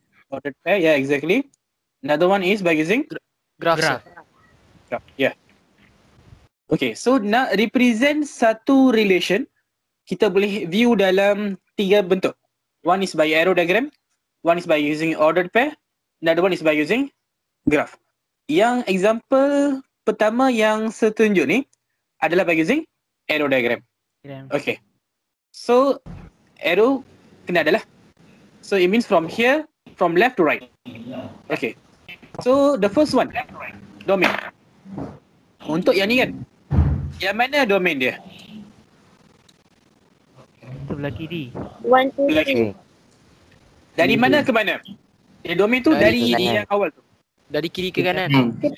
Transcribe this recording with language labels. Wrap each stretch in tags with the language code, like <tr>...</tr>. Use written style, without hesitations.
<en>ordered pair. Yeah, exactly. Another one is by using Graph. Graph. graph. Yeah.</en> <ms>Okay, so nak represent satu relation, kita boleh view dalam 3 bentuk.</ms> <en>One is by arrow diagram, one is by using ordered pair, another one is by using graph.</en> <ms>Yang example pertama yang saya tunjuk ni adalah</ms> <en>by using arrow diagram.</en> <ms>Okay. So arrow kena adalah.</ms> <en>So it means from here, from left to right. Okay. So the first one, domain.</en> <ms>Untuk yang ni kan, yang mana domain dia? Sebelah kiri.</ms> <en>One, two,</en> <ms>Sebelah kiri. Dari mana ke mana? Dia domain tu dari yang awal tu. Dari kiri ke kanan.</ms>